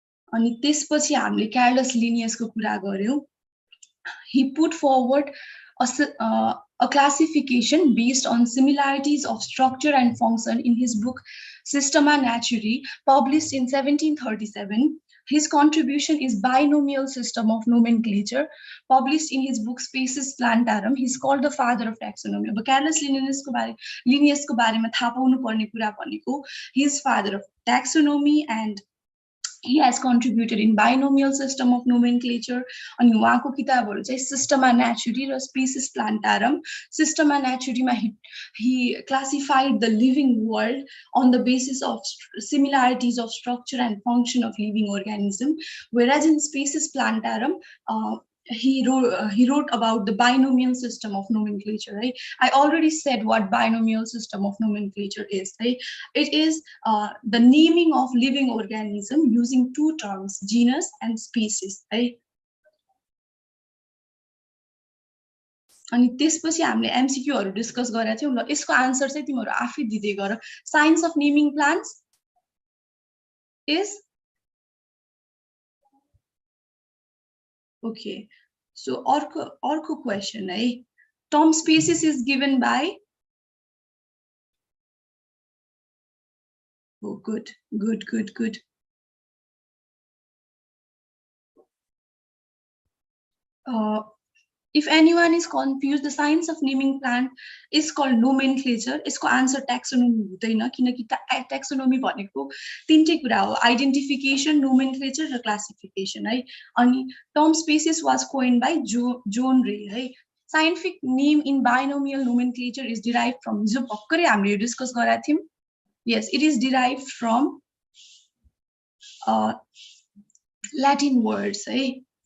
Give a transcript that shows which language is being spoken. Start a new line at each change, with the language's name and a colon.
Nepali: अनि त्यसपछि हामीले कार्लस लिनियसको कुरा गर्यौं
English: he put forward a classification based on similarities of structure and function in his book Systema Naturae published in 1737. His contribution is binomial system of nomenclature published in his book Species Plantarum. He's called the father of taxonomy.
Nepali: अब Carolus लिनियसको बारेमा थाहा पाउनु पर्ने कुरा भनेको
English: he is father of taxonomy and he has contributed in binomial system of nomenclature
Nepali: अनि उहाँको किताबहरु चाहिँ
English: Systema Naturae र Species Plantarum. Systema Naturae मा he classified the living world on the basis of similarities of structure and function of living organism, whereas in Species Plantarum he wrote about the binomial system of nomenclature, right? I already said what binomial system of nomenclature is, right? It is the naming of living organism using two terms, genus and species, right?
Nepali: अनि त्यसपछि हामीले MCQ हरु discuss गरेका थियौ ल यसको answer चाहिँ तिमीहरु आफै दिदै गर
English: Science of naming plants is okay. So orco question, right? Term species is given by oh good. If anyone is confused, the science of naming plant is called nomenclature. Isko answer taxonomy
Nepali: हुँदैन किनकि
English: taxonomy
Nepali: भनेको तीनटै कुरा हो
English: identification, nomenclature र classification है अनि term species was coined by John Ray है scientific name in binomial nomenclature is derived from
Nepali: जो भर्खरै हामीले डिस्कस गरेका थियौं
English: yes it is derived from Latin words है